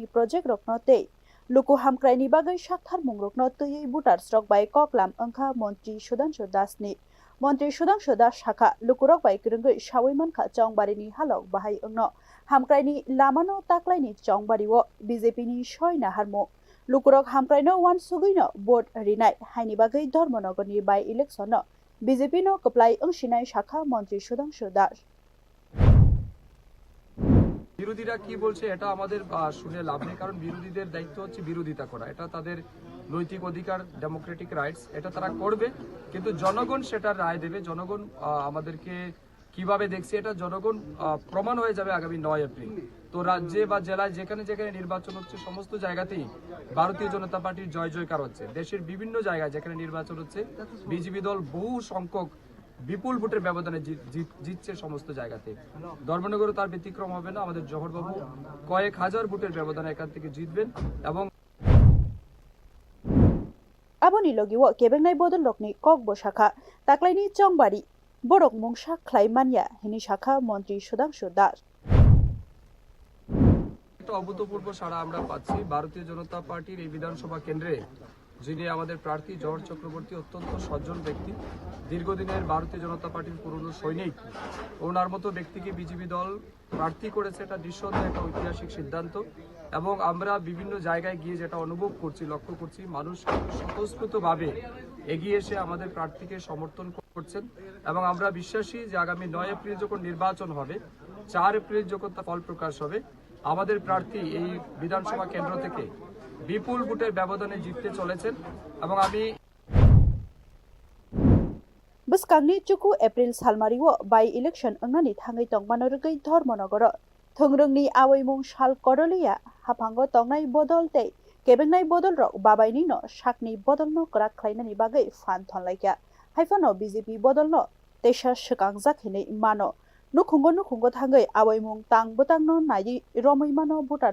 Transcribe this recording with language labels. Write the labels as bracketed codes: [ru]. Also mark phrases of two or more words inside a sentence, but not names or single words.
[trp] प्रोजेक्ट रखनो ते लुकु हामक्राइनि बागै साक्थार मुंग्रकनो तैयै बुटार स्ट्रक बाय ककलाम अंखा मन्त्री सुधांशु दासनि मन्त्री सुधांशु दास शाखा लुकुरक बाय गोरोंगै सावैमानखा चंबारिनि हालक बाहाय अंनो हामक्राइनि लामानो ताक्लाइनि चंबारिवो बीजेपीनि सयना हारमो लुकुरक हामक्राइनो वान सुगैनो भोट रिनाय हाइनि बागै धर्मनगरनि बाय इलेक्शन बीजेपीनो कप्लाय अंशिनाय शाखा मन्त्री सुधांशु दास [bn] বিরোধীরা কি বলছে এটা আমাদের শুনে লাভ নেই, কারণ বিরোধীদের দায়িত্ব হচ্ছে বিরোধিতা করা। এটা তাদের নৈতিক অধিকার, [en] democratic rights, [bn] এটা তারা করবে, কিন্তু জনগণ সেটার রায় দেবে। জনগণ আমাদেরকে কিভাবে দেখছে এটা জনগণ প্রমাণ হয়ে যাবে আগামী 9 এপ্রিল। তো রাজ্যে বা জেলায় যেখানে যেখানে নির্বাচন হচ্ছে সমস্ত জায়গাতেই ভারতীয় জনতা পার্টির জয় জয়কার হচ্ছে। দেশের বিভিন্ন জায়গায় যেখানে নির্বাচন হচ্ছে বিজেপি দল বহু সংখ্যক বিপুল ভোটের ব্যবধানে জিতছে সমস্ত জায়গাতে। ধর্মনগরে তার ব্যতিক্রম হবে না। আমাদের জহরবাবু কয়েক হাজার ভোটের ব্যবধানে এখান থেকে জিতবেন এবং [trp] आबोनि लगिवो केबेंनाय बदल लोकनि ककबो शाखा ताक्लाइनि चंबारि बरक मुंसा ख्लाइमानिया हिनि शाखा मन्त्री सुधांशु दास [bn] একটা অভূতপূর্ব সাড়া আমরা পাচ্ছি। ভারতীয় জনতা পার্টির এই বিধানসভা কেন্দ্রে যিনি আমাদের প্রার্থী জহর চক্রবর্তী অত্যন্ত সজ্জন ব্যক্তি, দীর্ঘদিনের ভারতীয় জনতা পার্টির পুরনো সৈনিক। ওনার মতো ব্যক্তিকে বিজেপি দল প্রার্থী করেছে, এটা নিঃসন্দেহে একটা ঐতিহাসিক সিদ্ধান্ত। এবং আমরা বিভিন্ন জায়গায় গিয়ে যেটা অনুভব করছি, লক্ষ্য করছি, মানুষ স্বতঃস্ফূর্তভাবে এগিয়ে এসে আমাদের প্রার্থীকে সমর্থন করছেন। এবং আমরা বিশ্বাসী যে আগামী 9 এপ্রিল যখন নির্বাচন হবে, 4 এপ্রিল যখন তা ফল প্রকাশ হবে, আমাদের প্রার্থী এই বিধানসভা কেন্দ্র থেকে বিপুল ভোটের ব্যবধানে জিততে চলেছেন। এবং আমি [trp] बसकांगनि चुकु एप्रिल सालमारिवो बाय इलेक्शन अंगनानि थांगै तंगमानरगै धर्मनगर थोंग्रोंनि आवाइमुं साल करलिया हाफांगो तंगनाय बदल ते केबेंनाय बदल रक बाबायनि न साकनि बदल न करा खलायनानि बागै फान थनलायका हाइफानो बीजेपी बदल न तेसा सकांगजाखिनै मानो नुखुंगो थांगै आवाइमुं तांबोतांनो नायि रमैमानो भोटार